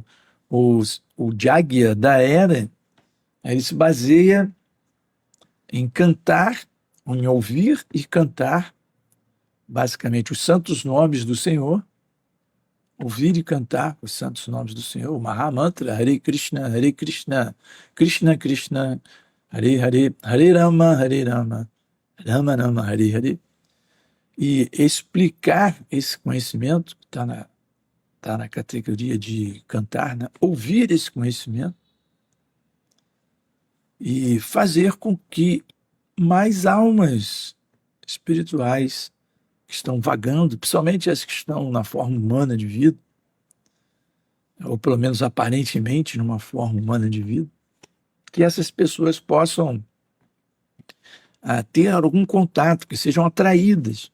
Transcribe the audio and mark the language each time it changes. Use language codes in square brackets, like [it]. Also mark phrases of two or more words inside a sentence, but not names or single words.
[pt] o Jagya da era, ele se baseia em cantar, em ouvir e cantar, basicamente, os santos nomes do Senhor, ouvir e cantar os santos nomes do Senhor, o Mahamantra, Hare Krishna, Krishna Krishna, Hare Hare, Hare Rama, Rama Rama, Hare Hare, e explicar esse conhecimento, que tá na categoria de cantar, né? Ouvir esse conhecimento e fazer com que mais almas espirituais que estão vagando, principalmente as que estão na forma humana de vida, ou pelo menos aparentemente numa forma humana de vida, que essas pessoas possam ter algum contato, que sejam atraídas.